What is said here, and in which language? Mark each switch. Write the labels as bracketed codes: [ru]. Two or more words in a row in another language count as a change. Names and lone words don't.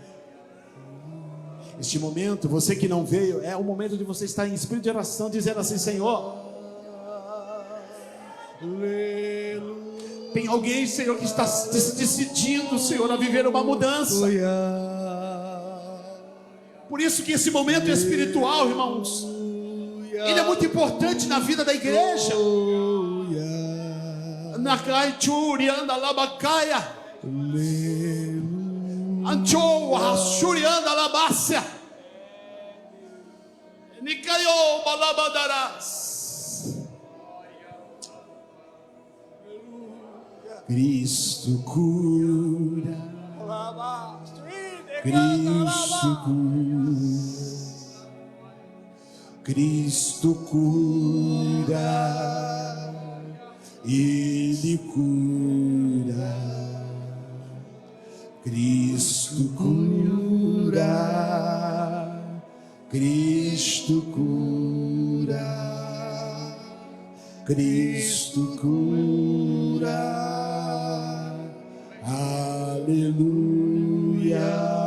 [pt] Este momento, você que não veio, é o momento de você estar em espírito de oração, dizendo assim: Senhor, tem alguém, Senhor, que está se decidindo, Senhor, a viver uma mudança. Por isso que esse momento espiritual, irmãos, ele é muito importante na vida da igreja. Nakai churianda labacaia, anchoa churianda labácia, nikayo balabadarás. Cristo cura. Cristo cura, Cristo cura, Ele cura, Cristo cura, Cristo cura, Cristo cura, aleluia.